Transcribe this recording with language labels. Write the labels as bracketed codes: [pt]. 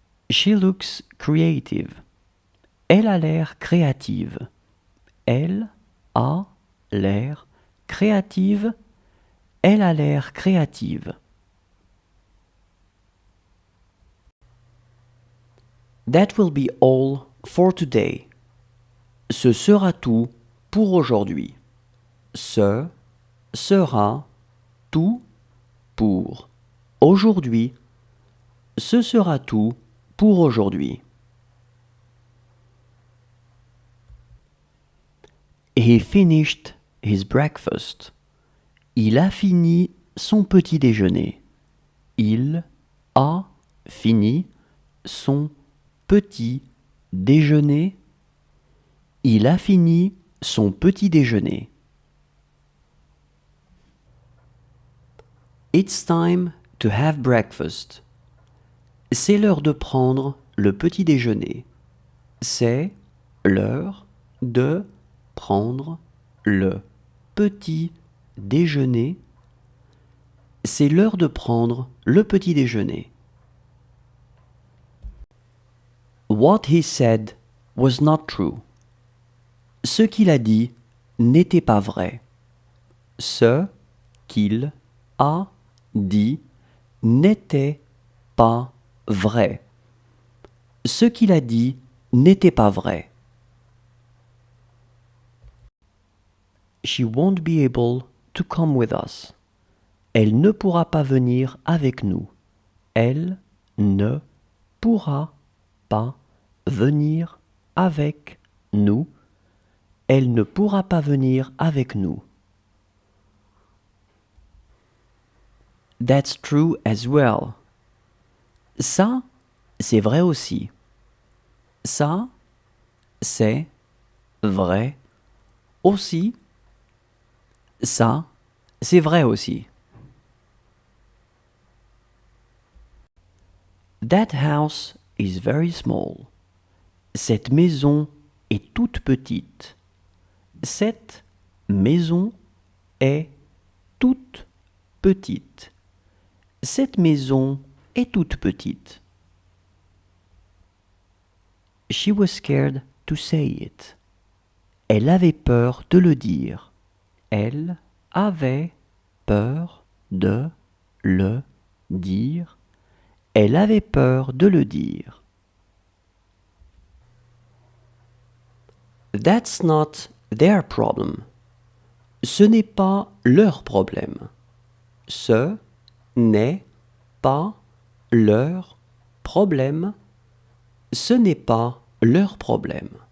[en] She looks creative. [fr] Elle a l'air créative. Elle a l'air créative. Elle a l'air créative. [en] That will be all for today. [fr] Ce sera tout pour aujourd'hui. Ce sera tout pour aujourd'hui. Ce sera tout pour aujourd'hui. [en] He finished his breakfast. [fr] Il a fini son petit déjeuner. Il a fini son petit déjeuner. Il a fini son petit déjeuner. [en] It's time to have breakfast. [fr] C'est l'heure de prendre le petit déjeuner. C'est l'heure de prendre le petit déjeuner. C'est l'heure de prendre le petit déjeuner. [en] What he said was not true. [fr] Ce qu'il a dit n'était pas vrai. Ce qu'il a dit n'était pas vrai. Ce qu'il a dit n'était pas vrai. [en] She won't be able to come with us. [fr] Elle ne pourra pas venir avec nous. Elle ne pourra pas venir avec nous. Elle ne pourra pas venir avec nous. [en] That's true as well. [fr] Ça, c'est vrai aussi. Ça, c'est vrai aussi. Ça, c'est vrai aussi. [en] That house is very small. [fr] Cette maison est toute petite. Cette maison est toute petite. Cette maison est toute petite. [en] She was scared to say it. [fr] Elle avait peur de le dire. Elle avait peur de le dire. Elle avait peur de le dire. [en] That's not their problem. [fr] Ce n'est pas leur problème. Ce n'est pas leur problème. Ce n'est pas leur problème.